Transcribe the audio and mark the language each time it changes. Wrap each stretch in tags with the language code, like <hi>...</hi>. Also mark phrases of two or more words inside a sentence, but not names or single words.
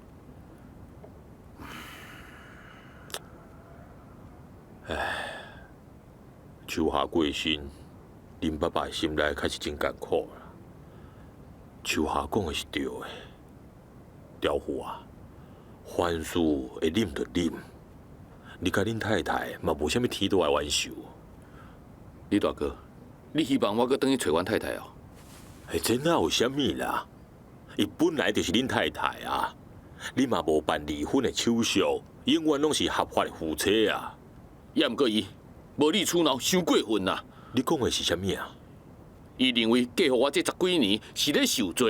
<nan>唉，秋霞过身，恁爸爸的心内开始真艰苦啦。秋霞讲的是对的，刁虎啊，凡事会忍就忍。你甲恁太太嘛无啥物天大的冤仇。李大哥，你希望我搁等去找阮太太哦？这哪有啥物啦？伊本来就是恁太太啊，你嘛无办离婚的手续，永远拢是合法的夫妻啊。也毋过伊无理取闹，伤过分啦。你讲的是啥物啊？伊认为嫁互我这10几年是咧受罪。</nan>